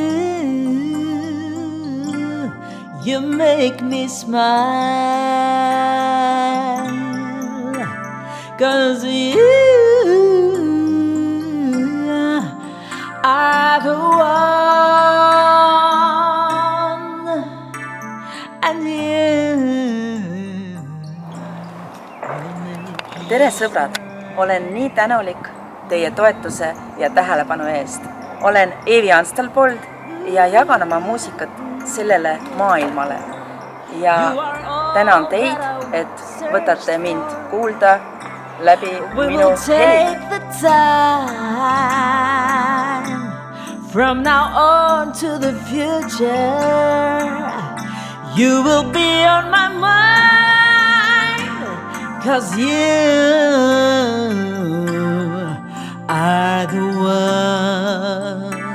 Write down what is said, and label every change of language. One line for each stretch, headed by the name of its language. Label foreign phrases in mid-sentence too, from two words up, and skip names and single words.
English: you make me smile, 'cause you are the one, and
Estonian: tere sõbrad, olen nii tänulik teie toetuse ja tähelepanu eest. Olen Eevi Anstalpold ja jagan oma muusikat sellele maailmale. Ja tänan teid, et võtate mind kuulda läbi minu heli.
English: From now on to the future, you will be on my mind, 'cause you are the one,